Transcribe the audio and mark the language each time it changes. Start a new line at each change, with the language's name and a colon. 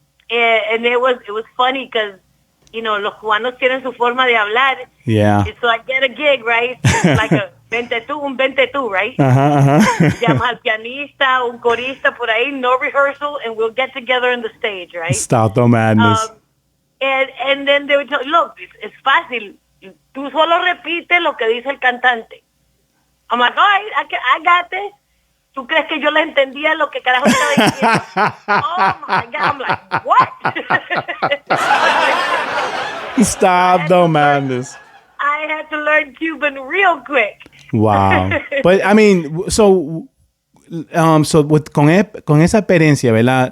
English: And it was funny because,
Spanish: los cubanos tienen su forma de hablar.
English: Yeah. So I get a gig, right? Like un 22, right?
Spanish: Llama al pianista, un corista por ahí,
English: no rehearsal, and we'll get together on the stage, right? Stop the madness. And then they would tell, look, it's fácil.
Spanish: Tú solo repite lo que dice el cantante.
English: I'm like, all right, I got this.
Spanish: ¿Tú crees que yo le entendía lo que carajo estaba diciendo?
English: Oh my God. I'm like, what? Stop the madness. I had to learn Cuban real quick. Wow. But I mean,
Spanish: con esa experiencia, ¿verdad?